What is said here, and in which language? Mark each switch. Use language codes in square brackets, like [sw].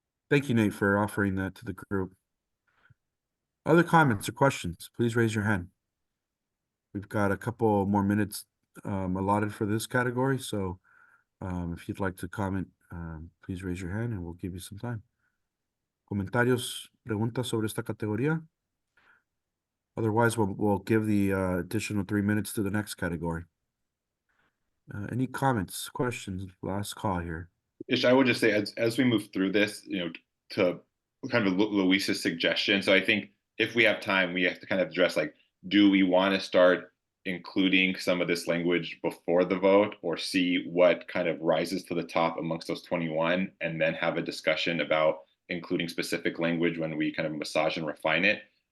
[en] Thank you, Nate, for offering that to the group. Other comments or questions, please raise your hand. We've got a couple more minutes allotted for this category, so if you'd like to comment, please raise your hand and we'll give you some time. [es] ¿Comentarios, preguntas sobre esta categoría? [en] Otherwise, we'll give the additional 3 minutes to the next category. Any comments, questions? Last call here. Ish, I would just say as we move through this, to kind of Luis's suggestion. So I think if we have time, we have to kind of address like, do we want to start including some of this language before the vote, or see what kind of rises to the top amongst those 21, and then have a discussion about including specific language when we kind of massage and refine it.